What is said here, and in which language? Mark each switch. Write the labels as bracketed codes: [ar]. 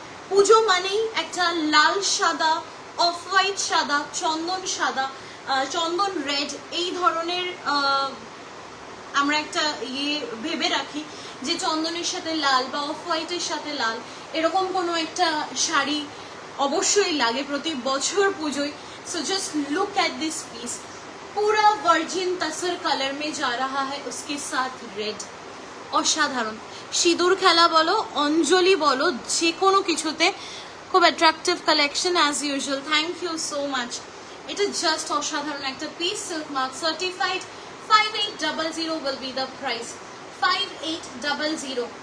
[bn] পুজো মানেই একটা লাল সাদা, অফ হোয়াইট সাদা, চন্দন সাদা, চন্দন রেড, এই ধরনের আমরা একটা ভেবে রাখি যে চন্দনের সাথে লাল বা অফ হোয়াইটের সাথে লাল, এরকম কোনো একটা শাড়ি অবশ্যই লাগে প্রতি বছর পুজোয়। [en] so just look at this piece, [hi] पूरा वर्जिन तसर कलर में जा रहा है, उसके साथ रेड। [bn] অসাধারণ সিঁদুর খেলা বলো, অঞ্জলি বলো, যে কোনো কিছুতে খুব attractive collection as usual. [en] Thank you so much. [bn] এটা জাস্ট অসাধারণ একটা piece, silk mark certified. [en] 5800 will be the price, [bn] 5800।